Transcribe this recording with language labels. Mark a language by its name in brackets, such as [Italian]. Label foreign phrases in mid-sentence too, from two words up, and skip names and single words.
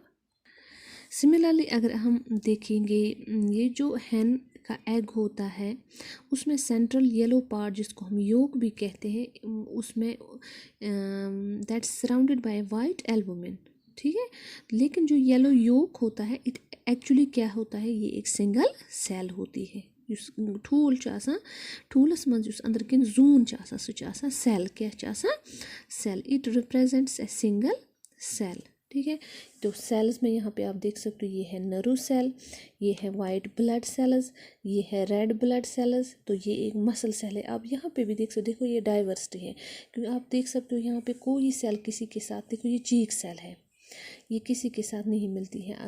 [Hindi] सिमिलरली अगर हम देखेंगे ये जो हैन का एग होता है उसमें [English] central yellow part [Hindi] जिसको हम योक भी कहते हैं, उसमें [English] that's surrounded by white albumin. [Hindi] ठीक है. लेकिन जो [English] yellow yolk [Hindi] होता है [English] it actually [Hindi] क्या होता है? ये एक [English] single cell [Hindi] होती है. [Kashmiri] युस ठूल च आसान, ठूलस मंज युस अंदर किन जून च आसान सु च आसान सेल. क्या च आसान? सेल. [English] it represents a single cell. [Hindi] ठीक है. तो सेल्स में यहाँ पे आप देख सकते हो ये है [English] nerve cell, [Hindi] ये है [English] white blood cells, [Hindi] ये है [English] red blood cells. [Hindi] तो ये एक [English] muscle cell [Hindi] है. आप यहाँ पे भी देख सकते हो. देखो ये डाइवर्सिटी है क्योंकि आप देख सकते हो यहाँ पे कोई सेल किसी के साथ, देखो ये [English] cheek cell [Hindi] है, ये किसी के साथ नहीं मिलती है.